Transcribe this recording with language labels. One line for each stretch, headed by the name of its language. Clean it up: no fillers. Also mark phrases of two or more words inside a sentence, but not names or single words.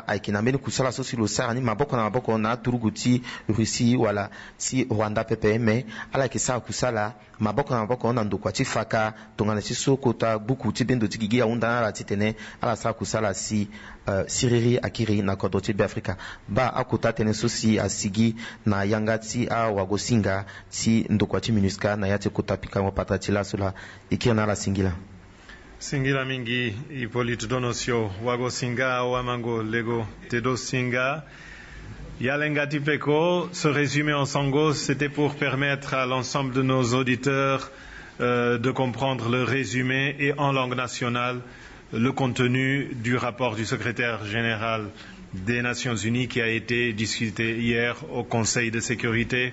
Sango: ayeke na mbeni kusala so si lo sara ni maboko na maboko na aturugu ti Russie wala ti Rwanda pepe me ala yeke sara kusala maboko na maboko na ndokua ti faka tongana ti so kota gbuku ti bendo ti gigi ahunda na ala ti tene ala sara kusala si siriri akiri na koto ti beafrika ba akota tënë so si asigi na yanga ti awagosinga ti ndokua ti MINUSCA na ya ti kota pikango patra ti laso la e kiri na ala singila Singila mingi Hippolyte Donosio wagosinga wamango lego tedo singa Yalenga Tipeko.
French: Ce résumé en sango, c'était pour permettre à l'ensemble de nos auditeurs de comprendre le résumé et en langue nationale le contenu du rapport du secrétaire général des Nations Unies qui a été discuté hier au Conseil de sécurité.